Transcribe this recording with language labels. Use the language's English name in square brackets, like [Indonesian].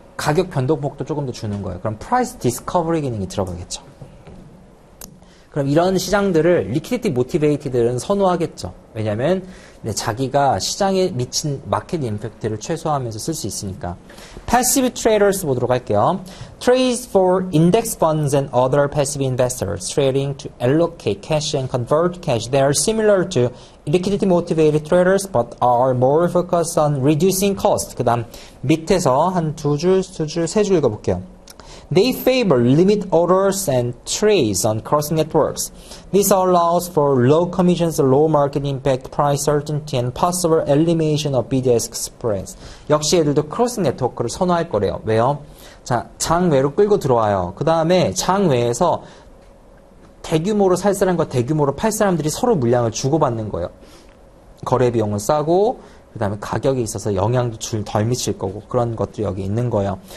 [Korean] 가격 변동폭도 조금 더 주는 거예요. 그럼 프라이스 디스커버리 기능이 들어가겠죠. 그럼 이런 시장들을 리퀴디티 모티베이티들은 선호하겠죠. 왜냐하면 자기가 시장에 미친 마켓 임팩트를 최소화하면서 쓸 수 있으니까. Passive traders 보도록 할게요. [English] Trades for index funds and other passive investors trading to allocate cash and convert cash. They are similar to liquidity motivated traders but are more focused on reducing cost. [Korean] 그 다음 밑에서 한 세 줄 읽어볼게요. [English] They favor limit orders and trades on crossing networks. This allows for low commissions, low market impact, price certainty, and possible elimination of bid-ask spreads. [Korean] 역시 얘들도 크로싱 네트워크를 선호할 거래요. 왜요? 자, 장외로 끌고 들어와요. 그 다음에 장외에서 대규모로 살 사람과 대규모로 팔 사람들이 서로 물량을 주고받는 거예요. 거래 비용은 싸고 그 다음에 가격에 있어서 영향도 덜 미칠 거고 그런 것들이 여기 있는 거예요.